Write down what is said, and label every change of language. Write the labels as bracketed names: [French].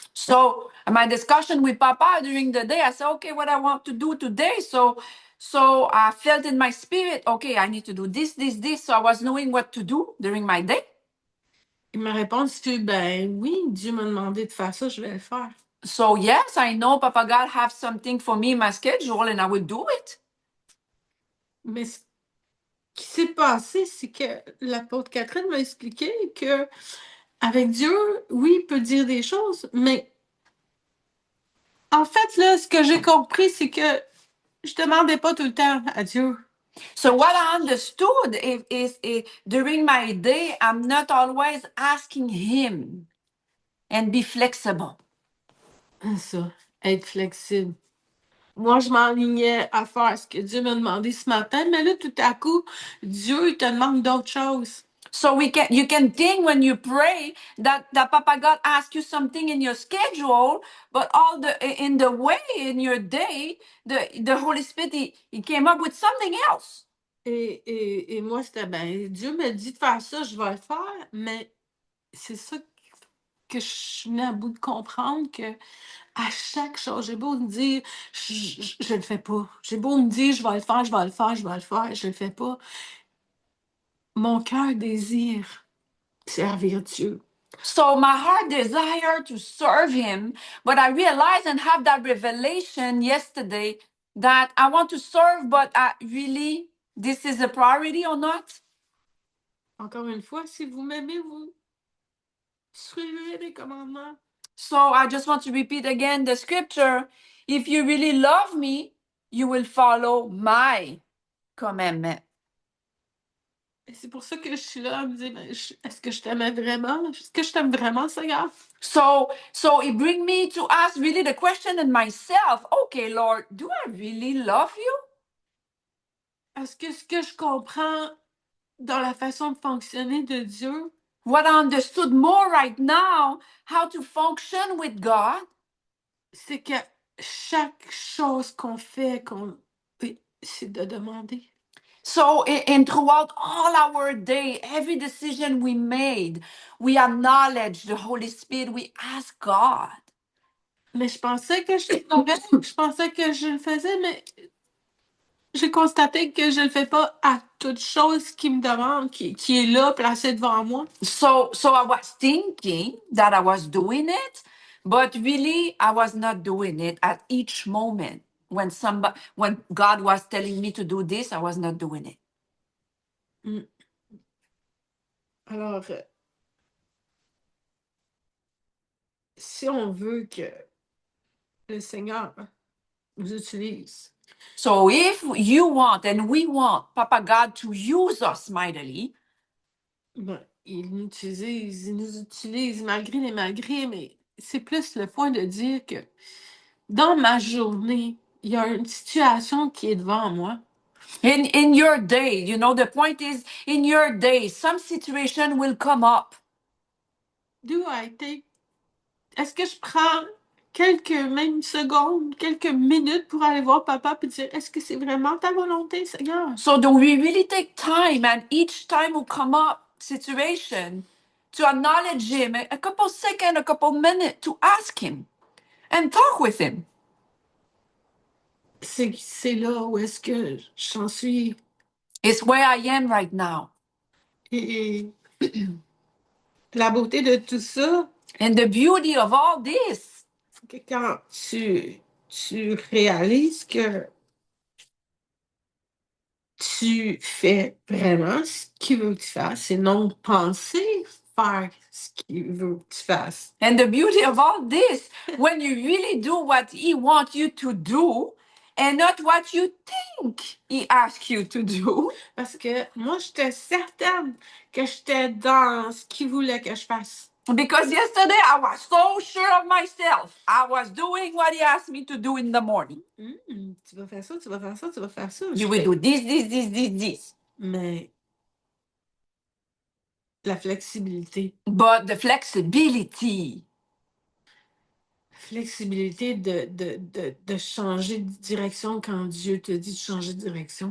[English] So my discussion with Papa during the day, I said, okay, what I want to do today. So I felt in my spirit, okay, I need to do this. So I was knowing what to do during my day. [French] Et ma réponse fut, ben oui, Dieu m'a demandé de faire ça, je vais le faire. [English] So yes, I know Papa God have something for me in my schedule and I will do it. [French] Mais ce qui s'est passé, c'est que l'apôtre Catherine m'a expliqué que avec Dieu, oui, il peut dire des choses, mais en fait, là, ce que j'ai compris, c'est que je demandais pas tout le temps à Dieu. [English] So what I understood is during my day, I'm not always asking him and be flexible. [French] Ça, être flexible. Moi, je m'enlignais à faire ce que Dieu m'a demandé ce matin, mais là, tout à coup, Dieu, il te demande d'autres choses. [English] So you can think when you pray that Papa God asks you something in your schedule, but in the way in your day, the Holy Spirit he came up with something else. [French] Et moi, c'était ben, Dieu m'a dit de faire ça, je vais le faire, mais c'est ça que je suis venue à bout de comprendre que à chaque chose, j'ai beau me dire, je le fais pas. J'ai beau me dire, je vais le faire, je vais le faire, je vais le faire, je le fais pas. Mon cœur désire servir Dieu. [English] So my heart desired to serve him, but I realized and have that revelation yesterday that I want to serve, but really, this is a priority or not? [French] Encore une fois, si vous m'aimez, vous suivrez les commandements. [English] So I just want to repeat again the scripture. If you really love me, you will follow my commandment. [French] Et c'est pour ça que je suis là à me dire, ben, est-ce que je t'aimais vraiment? Est-ce que je t'aime vraiment, Seigneur? [English] So it brings me to ask really the question in myself, okay, Lord, do I really love you? [French] Est-ce que ce que je comprends dans la façon de fonctionner de Dieu, [English] what I understood more right now, how to function with God, [French] c'est que chaque chose qu'on fait, c'est de demander. [English] So, and throughout all our day, every decision we made, we acknowledge the Holy Spirit, we ask God. [French] Mais je pensais que je pensais que je le faisais, mais j'ai constaté que je le fais pas à toute chose qui me demande, qui est là, placé devant moi. [English] So I was thinking that I was doing it, but really I was not doing it at each moment. When God was telling me to do this, I was not doing it. Mm. [French] Alors, si on veut que le Seigneur nous utilise, [English] So if you want and we want Papa God to use us mightily, [French] ben, il nous utilise malgré les malgrés, mais c'est plus le point de dire que dans ma journée, il y a une situation qui est devant moi. [English] in your day, you know, the point is in your day, some situation will come up. [French] Est-ce que je prends quelques même secondes, quelques minutes pour aller voir papa et dire est-ce que c'est vraiment ta volonté, Seigneur? [English] So do we really take time and each time will come up situation to acknowledge him, a couple seconds, a couple minutes to ask him and talk with him? [French] C'est là où est-ce que j'en suis. [English] It's where I am right now. [French] Et la beauté de tout ça, [English] And the beauty of all this, [French] c'est que quand tu réalises que tu fais vraiment ce qu'il veut que tu fasses, et non penser faire ce qu'il veut que tu fasses. [English] and the beauty of all this, when you really do what he wants you to do and not what you think he asks you to do. [French] Parce que moi, j'étais certaine que j'étais dans ce qu'il voulait que je fasse. [English] Because yesterday I was so sure of myself. I was doing what he asked me to do in the morning. [French] Tu vas faire ça, tu vas faire ça, tu vas faire ça. [English] You will do this. [French] Mais La flexibilité. [English] but the flexibility. [French] Flexibilité de changer de direction quand Dieu te dit de changer de direction.